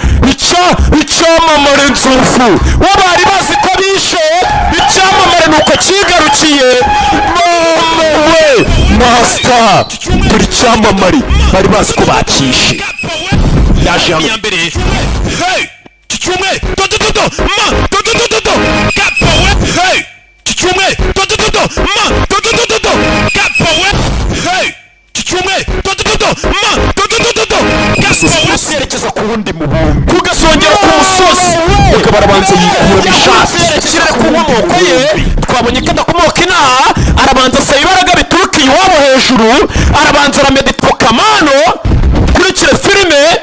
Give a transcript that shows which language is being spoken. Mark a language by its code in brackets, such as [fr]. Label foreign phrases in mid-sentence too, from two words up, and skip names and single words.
[rw] Icya-, icyamamare nzovu! Uwo bari bazi ko bishe, icyamamare ni uko cyigarukiye. Mama we! Master! Turi icyamamare. Bari bazi ko bakishe. Yaje hano. Iya mbere. Hey! Iki cyumweru, do, do, do, do, ma, do, do, do, do, do, gapo we, hey. Iki cyumweru, do, do, do, do, ma, do, do, do, do, do, gapo we, hey. Iki cyumweru, do, do, do, do, ma, do, do, do, do, do, gapo we. Yerekeza ku wundi mubumbe. Ku gasongero k'umusozi. Umugabo arabanza yikuramo ishati. Ashyira ku nkomoko ye. Twabonye ko adakomoka inaha. Arabanza asaba ibaraga bituruka iwabo hejuru. Arabanza arameditwa kamano. Kurikire filime.